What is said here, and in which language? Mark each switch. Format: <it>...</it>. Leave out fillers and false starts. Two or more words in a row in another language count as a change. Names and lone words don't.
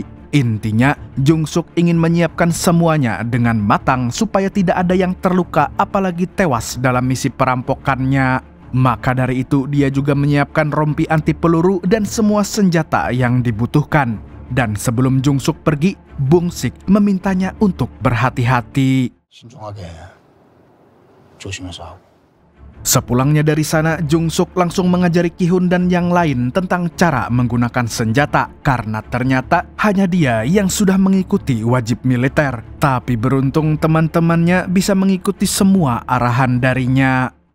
<id>Intinya, Jung Suk ingin menyiapkan semuanya dengan matang supaya tidak ada yang terluka apalagi tewas dalam misi perampokannya. Maka dari itu, dia juga menyiapkan rompi anti peluru dan semua senjata yang dibutuhkan. Dan sebelum Jung Suk pergi, Bong Sik memintanya untuk berhati-hati.</id> <ko>신중하게 조심해서 하고.</ko> <id>Sepulangnya dari sana, Jung Suk langsung mengajari Ki-hun dan yang lain tentang cara menggunakan senjata. Karena ternyata hanya dia yang sudah mengikuti wajib militer. Tapi beruntung teman-temannya bisa mengikuti semua arahan darinya.</id>